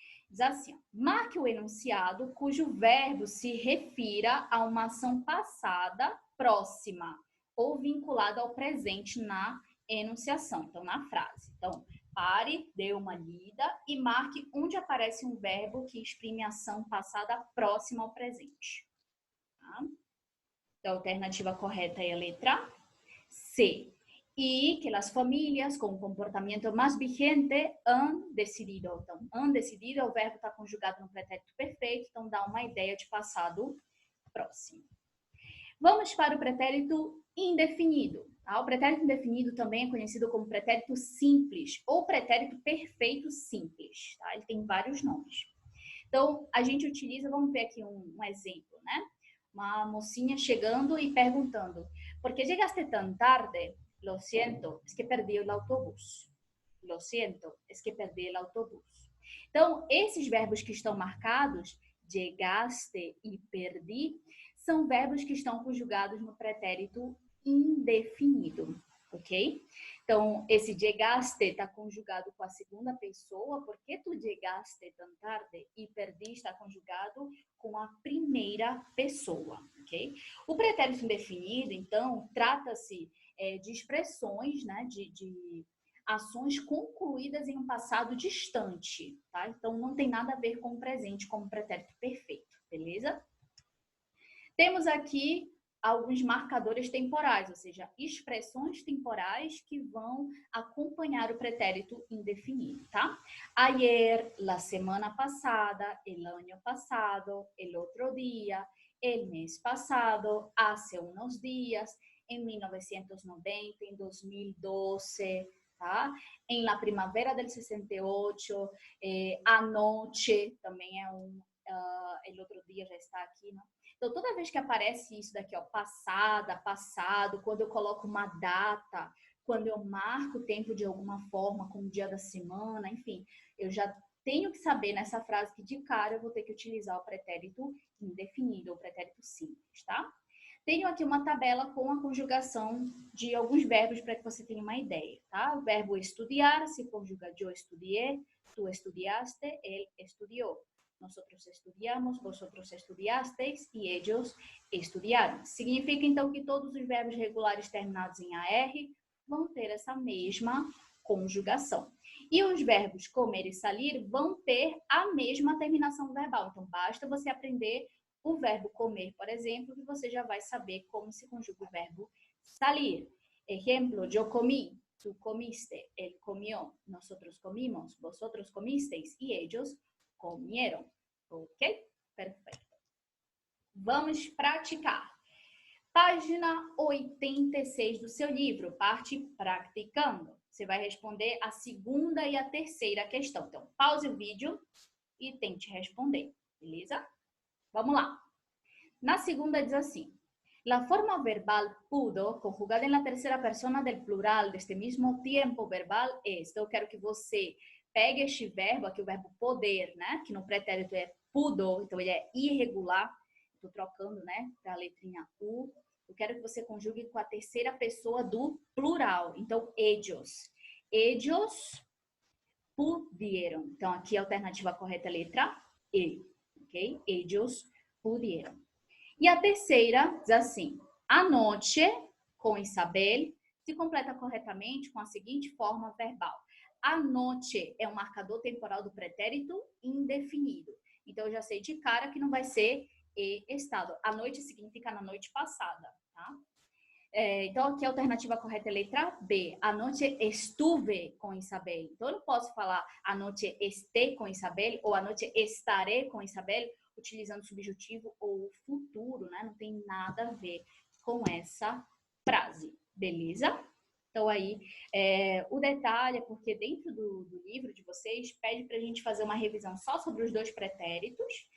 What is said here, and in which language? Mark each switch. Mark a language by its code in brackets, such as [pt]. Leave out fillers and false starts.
[pt] Diz assim, ó, marque o enunciado cujo verbo se refira a uma ação passada próxima ou vinculada ao presente na enunciação, então na frase. Então, pare, dê uma lida e marque onde aparece um verbo que exprime ação passada próxima ao presente. Tá? Então, a alternativa correta é a letra C. [es] Y que las familias con comportamiento más vigente han decidido. [pt] Então, han decidido, o verbo está conjugado no pretérito perfeito, então dá uma ideia de passado próximo. Vamos para o pretérito indefinido. Tá? O pretérito indefinido também é conhecido como pretérito simples ou pretérito perfeito simples. Tá? Ele tem vários nomes. Então, a gente utiliza, vamos ver aqui um exemplo, né? Uma mocinha chegando e perguntando: [es] ¿por qué llegaste tan tarde? Lo siento, es que perdí el autobús. Lo siento, es que perdí el autobús. [pt] Então, esses verbos que estão marcados, llegaste e perdi, são verbos que estão conjugados no pretérito indefinido, ok? Então, esse llegaste está conjugado com a segunda pessoa, porque [es] tu llegaste tan tarde, [pt] e perdi está conjugado com a primeira pessoa, ok? O pretérito indefinido, então, trata-se de expressões, né, de ações concluídas em um passado distante, tá? Então, não tem nada a ver com o presente como pretérito perfeito, beleza? Temos aqui alguns marcadores temporais, ou seja, expressões temporais que vão acompanhar o pretérito indefinido, tá? [es] Ayer, la semana pasada, el año pasado, el otro día, el mes pasado, hace unos días, en 1990, en 2012, tá? En la primavera del 68, anoche, [pt] também é [es] el otro día [pt] já está aqui, né? Então, toda vez que aparece isso daqui, ó, passada, passado, quando eu coloco uma data, quando eu marco o tempo de alguma forma, como dia da semana, enfim, eu já tenho que saber nessa frase que de cara eu vou ter que utilizar o pretérito indefinido, ou pretérito simples, tá? Tenho aqui uma tabela com a conjugação de alguns verbos para que você tenha uma ideia, tá? O verbo estudiar se conjuga [es] yo estudié, tú estudiaste, él estudió. Nosotros estudiamos, vosotros estudiasteis e ellos estudiaram. [pt] Significa, então, que todos os verbos regulares terminados em AR vão ter essa mesma conjugação. E os verbos comer e salir vão ter a mesma terminação verbal. Então, basta você aprender o verbo comer, por exemplo, que você já vai saber como se conjuga o verbo salir. [es] Ejemplo, yo comí, tú comiste, él comió, nosotros comimos, vosotros comisteis e ellos comieron. [pt] Ok? Perfeito. Vamos praticar. Página 86 do seu livro, parte praticando. Você vai responder a segunda e a terceira questão. Então, pause o vídeo e tente responder, beleza? Vamos lá. Na segunda diz assim: [es] la forma verbal pudo, conjugada en la tercera persona del plural de este mismo tiempo verbal es. [pt] Então, eu quero que você pegue este verbo, aqui o verbo poder, né? Que no pretérito é pudo, então ele é irregular. Estou trocando, né? Para a letrinha U. Eu quero que você conjugue com a terceira pessoa do plural. [es] Então, ellos. Ellos pudieron. [pt] Então, aqui a alternativa correta é a letra E. Ok? [es] Ellos pudieron. [pt] E a terceira diz assim: anoche, com Isabel, se completa corretamente com a seguinte forma verbal. Anoche é um marcador temporal do pretérito indefinido. Então, eu já sei de cara que não vai ser estado. A noite significa na noite passada, tá? Então, aqui a alternativa correta é a letra B. [es] Anoche estuve com Isabel. [pt] Então, eu não posso falar [es] anoche esté com Isabel [pt] ou [es] anoche estaré com Isabel [pt] utilizando subjuntivo ou futuro, né? Não tem nada a ver com essa frase, beleza? Então, aí, o detalhe é porque dentro do livro de vocês pede para a gente fazer uma revisão só sobre os dois pretéritos.